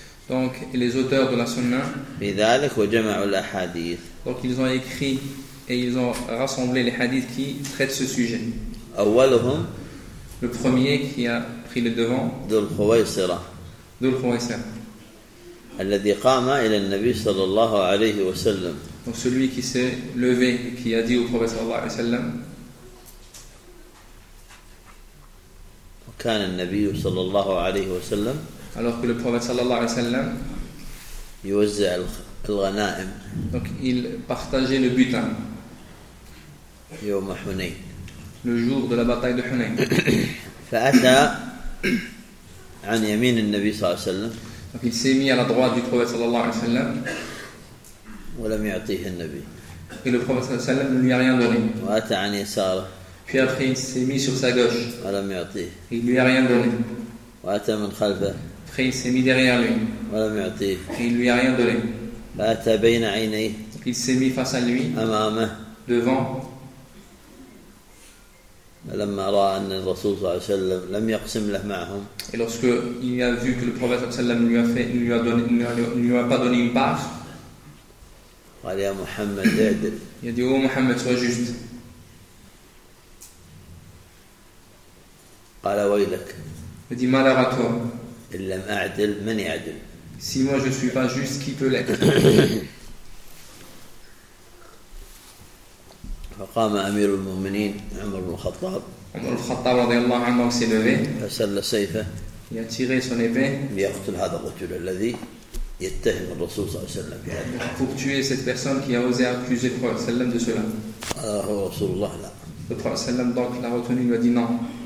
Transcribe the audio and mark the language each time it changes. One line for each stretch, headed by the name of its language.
French: Donc, et les auteurs de la Sunnah. Donc, ils ont écrit et ils ont rassemblé les hadiths qui traitent ce sujet. Le premier qui a pris le devant. Dhul-Khuwaysira.
Arabic: الذي قام إلى النبي صلى الله عليه وسلم.
French: Donc celui qui s'est levé et qui a dit au prophète
Arabic: صلى الله عليه وسلم. وكان النبي صلى الله عليه وسلم.
French: Alors que le prophète
Arabic: صلى الله عليه وسلم. يوزع الغنائم.
French: Donc il partageait le butin.
Arabic: يوم حنين.
French: Le jour de la bataille de Hunain.
Arabic: فأتى عن يمين النبي صلى الله عليه وسلم.
French: Donc il s'est mis à la droite du prophète sallallahu alayhi wa sallam.
Arabic: وَلَمْ يَعْطِيهِ النَّبِي.
French: Et le prophète sallallahu alayhi wa sallam ne lui a rien donné.
Arabic: وَأَتَى عَنْ يَسَارَ.
French: Puis après il s'est mis sur sa gauche.
Arabic: وَلَمْ يَعْطِيهِ.
French: Et il lui a rien donné.
Arabic: وَأَتَى مِنْ خَلْفَ.
French: Après il s'est mis derrière lui.
Arabic: وَلَمْ يَعْطِيهِ.
French: Et il lui a rien donné.
Arabic: وَأَتَى بَيْنَ عَيْنَيْهِ.
French: Donc il s'est mis face à lui.
Arabic: أَمَامَهُ.
French: Devant.
Arabic: لما راى ان الرسول صلى الله عليه وسلم لم يقسم له معهم
French: et lorsque il a vu que le prophète sallallahu alayhi wa sallam ne lui a pas donné une part
Arabic: قال يا محمد اعدل
French: il a dit oh Muhammad sois juste
Arabic: قال ويلك
French: il a dit malheur à toi
Arabic: ان لم اعدل من يعدل
French: si moi je suis pas juste qui peut l'être
Arabic: فقام أمير المؤمنين عمر بن الخطاب. عمر الخطاب رضي الله عنه
French: s'est levé.
Arabic: فسل سيفه.
French: Il a tiré son épée.
Arabic: ليقتل هذا الرجل الذي يتهم الرسول صلى الله عليه وسلم بهذا.
French: Pour tuer cette personne qui a osé accuser le prophète
Arabic: صلى الله عليه وسلم
French: de cela.
Arabic: قال رسول الله لا.
French: Le prophète
Arabic: صلى الله عليه وسلم
French: donc l'a retenu et lui a dit non.